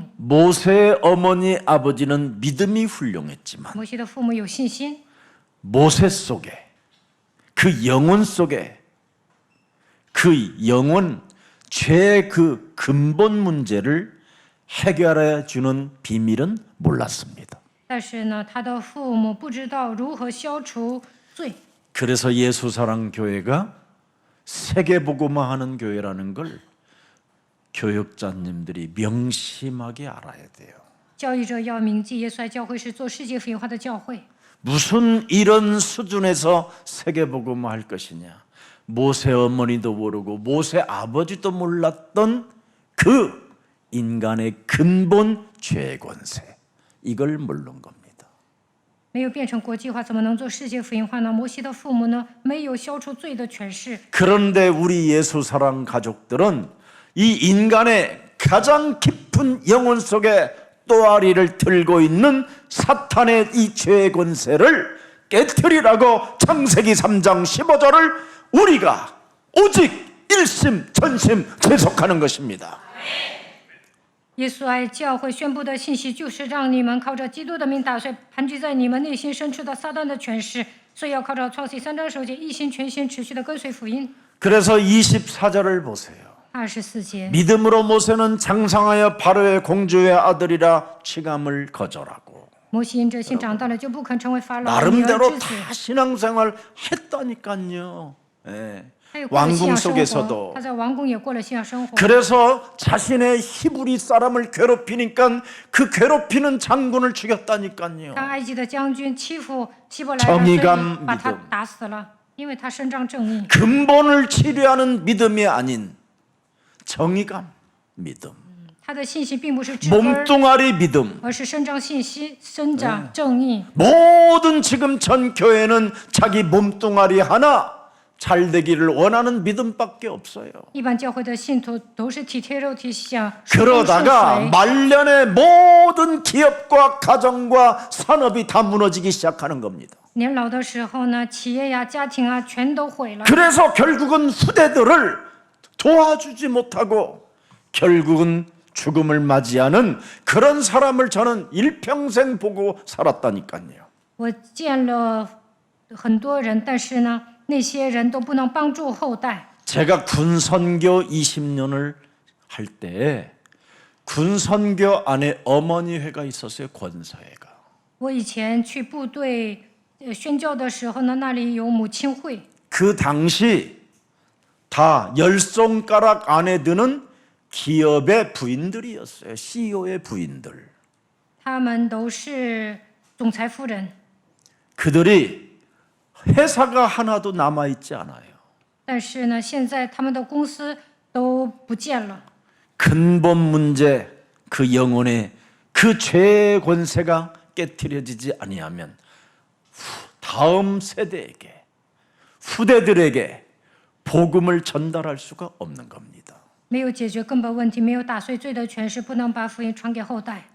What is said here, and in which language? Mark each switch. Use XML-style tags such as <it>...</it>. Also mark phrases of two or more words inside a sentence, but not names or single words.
<ko>모세의 어머니 아버지는 믿음이 훌륭했지만</ko> <zh>摩西的父母有信心，</zh> <ko>모세 속에 그 영혼 속에 그 영혼 죄의 그 근본 문제를 해결해 주는 비밀은 몰랐습니다.</ko> <zh>但是呢，他的父母不知道如何消除罪。</zh> <ko>그래서 예수사랑교회가 세계복음화하는 교회라는 걸 교육자님들이 명심하게 알아야 돼요.</ko> <zh>教育者要铭记，耶稣爱教会是做世界福音化的教会。</zh> <ko>무슨 이런 수준에서 세계복음화할 것이냐. 모세 어머니도 모르고 모세 아버지도 몰랐던 그 인간의 근본 죄의 권세. 이걸 모르는 겁니다.</ko> <zh>没有变成国际化，怎么能做世界福音化呢？摩西的父母呢，没有消除罪的权势。</zh> <ko>그런데 우리 예수사랑 가족들은 이 인간의 가장 깊은 영혼 속에 또아리를 들고 있는 사탄의 이 죄의 권세를 깨트리라고 창세기 3장 15절을 우리가 오직 일심 전심 제속하는 것입니다.</ko> <zh>耶稣爱教会宣布的信息，就是让你们靠着基督的名打碎盘踞在你们内心深处的撒旦的权势。所以要靠着创世记3章9节，一心全心持续的跟随福音。</zh> <ko>그래서 24절을 보세요.</ko> <zh>24节，</zh> <ko>믿음으로 모세는 장성하여 바로의 공주의 아들이라 칭함을 거절하고</ko> <zh>摩西因着信长大了，就不肯成为法老的女儿</zh> <ko>나름대로</ko> <zh>之子。</zh> <ko>다 신앙생활 했다니까요. 예.</ko> <zh>他也过了信</zh> <ko>왕궁</ko> <zh>仰生活，</zh> <ko>속에서도</ko> <zh>他在王宫也过了信仰生活。</zh> <ko>그래서 자신의 히브리 사람을 괴롭히니까 그 괴롭히는 장군을 죽였다니까요.</ko> <zh>当埃及的将军欺负希伯来人，所</zh> <ko>정의감</ko> <zh>以把他</zh> <ko>믿음</ko> <zh>打死了，因为他伸张正义。</zh> <ko>근본을 치료하는 믿음이 아닌 정의감 믿음,</ko> <zh>他的信心并不是治根儿，</zh> <ko>몸뚱아리 믿음.</ko> <zh>而是伸张信息、伸张正义。</zh> <ko>모든 지금 전 교회는 자기 몸뚱아리 하나 잘 되기를 원하는 믿음밖에 없어요.</ko> <zh>一般教会的信徒都是体贴肉体，想顺风顺</zh> <ko>그러다가</ko> <zh>水。</zh> <ko>말년에 모든 기업과 가정과 산업이 다 무너지기 시작하는 겁니다.</ko> <zh>年老的时候呢，企业呀、家庭啊，全都毁了。</zh> <ko>그래서 결국은 후대들을 도와주지 못하고 결국은 죽음을 맞이하는 그런 사람을 저는 일평생 보고 살았다니까요.</ko> <zh>我见了很多人，但是呢，那些人都不能帮助后代。</zh> <ko>제가 군선교 20년을 할 때 군선교 안에 어머니회가 있었어요. 권사회가.</ko> <zh>我以前去部队宣教的时候呢，那里有母亲会，</zh> <ko>그 당시 다 10손가락 안에 드는 기업의 부인들이었어요. CEO의 부인들.</ko> <zh>他们都是总裁夫人，</zh> <ko>그들이 회사가 하나도 남아있지 않아요.</ko> <zh>但是呢，现在他们的公司都不见了。</zh> <ko>근본 문제, 그 영혼의 그 죄의 권세가 깨트려지지 아니하면 다음 세대에게, 후대들에게 복음을 전달할 수가 없는 겁니다.</ko> <zh>没有解决根本问题，没有打碎罪的权势，不能把福音传给后代。</zh>